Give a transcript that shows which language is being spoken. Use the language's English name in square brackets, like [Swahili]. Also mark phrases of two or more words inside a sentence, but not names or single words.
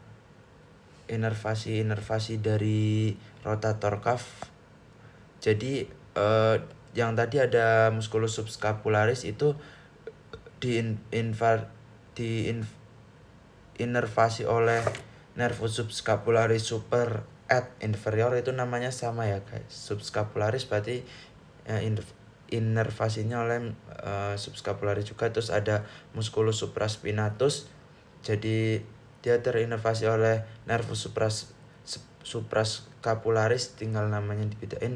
[English] Inervasi dari rotator cuff. [Indonesian] Jadi yang tadi ada [Latin] musculus subscapularis [Indonesian] itu inervasi oleh [Latin] nervus subscapularis super et inferior, [Indonesian] itu namanya sama ya guys. Subscapularis berarti inervasinya oleh subscapularis juga. Terus ada [Latin] musculus supraspinatus, [Indonesian] jadi dia terinervasi oleh [Latin] nervus suprascapularis, [Indonesian] tinggal namanya dibedain.